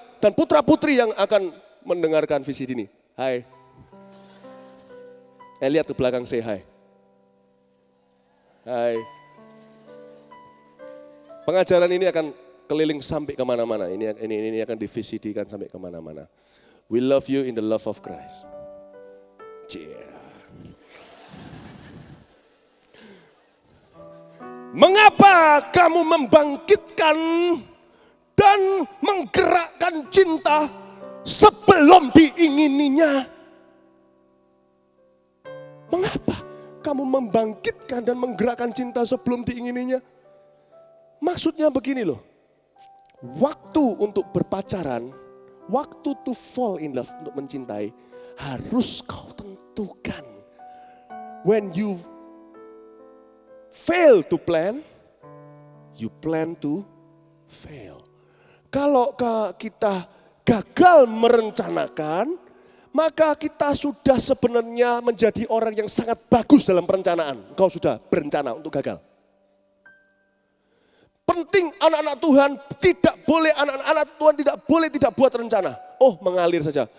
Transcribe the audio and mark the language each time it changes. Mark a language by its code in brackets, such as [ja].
[id] Dan putra-putri yang akan mendengarkan visi ini. Hai. Lihat ke belakang, [en] say hi. [id] Hai. Pengajaran ini akan keliling sampai kemana-mana. Ini akan di-VCD-kan sampai kemana-mana. [en] We love you in the love of Christ. [id] Mengapa kamu membangkitkan dan menggerakkan cinta sebelum diingininya. Mengapa kamu membangkitkan dan menggerakkan cinta sebelum diingininya? Maksudnya begini loh, waktu untuk berpacaran, waktu [en] to fall in love, [id] untuk mencintai, harus kau tentukan. [en] When you fail to plan, you plan to fail. [id] Kalau kita gagal merencanakan, maka kita sudah sebenarnya menjadi orang yang sangat bagus dalam perencanaan. Kau sudah berencana untuk gagal. Penting anak-anak Tuhan anak-anak Tuhan tidak boleh tidak buat rencana. Oh, mengalir saja.